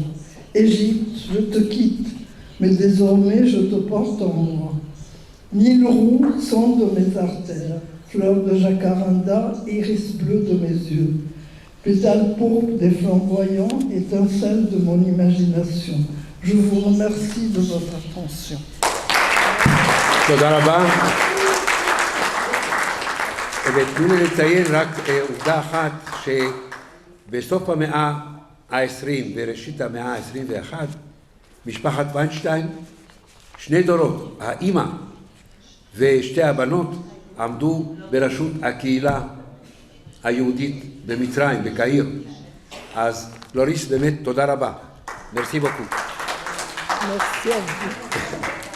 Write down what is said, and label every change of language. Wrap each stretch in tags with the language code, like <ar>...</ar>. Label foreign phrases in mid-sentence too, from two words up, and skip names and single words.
<fr>Égypte, je te quitte, mais désormais je te porte en moi. Nil roux, sang de mes artères, fleurs de jacaranda, iris bleu de mes yeux, pétales pourpres des flamboyants, étincelles de mon imagination. Je vous remercie de votre attention.</fr> <he>תודה רבה. ותנו לי לציין רק עובדה אחת, שבסוף המאה ה-20 וראשית המאה ה-21, משפחת ויינשטיין, שני דורות, האימא ושתי הבנות, עמדו בראשות הקהילה היהודית במצרים, בקהיר. אז לוריס, באמת תודה רבה.</he> <fr>Merci beaucoup. Merci à vous.</fr>